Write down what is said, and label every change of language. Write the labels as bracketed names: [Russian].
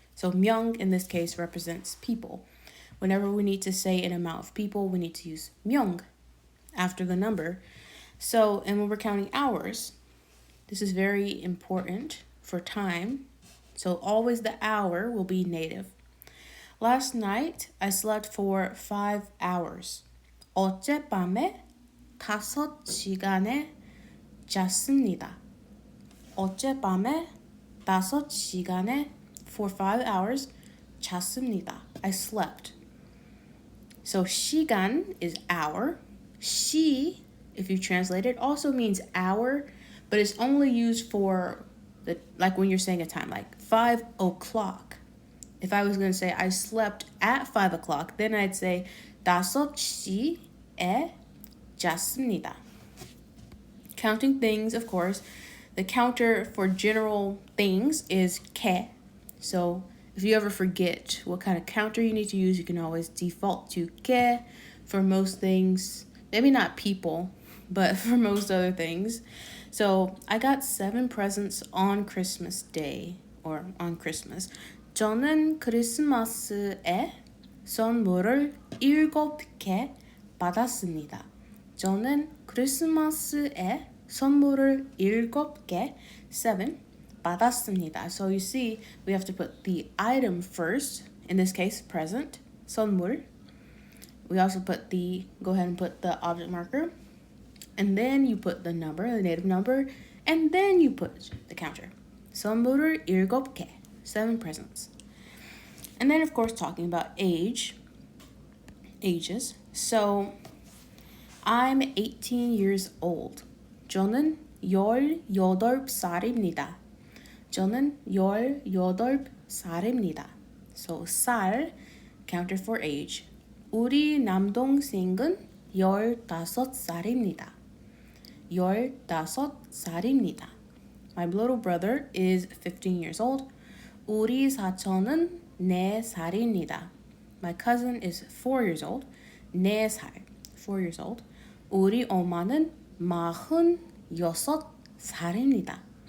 [English] So 명 in this case represents people. Whenever we need to say an amount of people, we need to use 명 after the number. So, and when we're counting hours, this is very important for time. So always the hour will be native. Last night, I slept for 5 hours. [Korean] 어젯밤에 5시간에 잤습니다. 어젯밤에 5시간에 [English] for 5 hours [Korean] 잤습니다. [English] I slept. So 시간 is hour. 시, if you translate it, also means hour, but it's only used for like when you're saying a time, like 5 o'clock. If I was going to say I slept at 5 o'clock, then I'd say [Korean] 5시에 잤습니다. [English] Counting things, of course, The counter for general things is 개. So if you ever forget what kind of counter you need to use, you can always default to 개 for most things. Maybe not people, but for most other things. So I got 7 presents on Christmas Day, or on Christmas. [Korean] 저는 크리스마스에 선물을 7개 받았습니다. 저는 크리스마스에 선물을 7개, 7, 받았습니다. [English] So you see, we have to put the item first, in this case, present, 선물. We also go ahead and put the object marker, and then you put the number, the native number, and then you put the counter. [Korean] 선물을 7개, [English] 7 presents. And then, of course, talking about ages. So, I'm 18 years old. [Korean] 저는 18살입니다. 저는 18살입니다. [English] So, 살, counter for age. [Korean] 우리 남동생은 15살입니다. 15살입니다. [English] My little brother is 15 years old. [Korean] 우리 사촌은 4살입니다. [English] My cousin is 4 years old. [Korean] 4살, [English] 4 years old. [Korean] 우리 엄마는 46살입니다.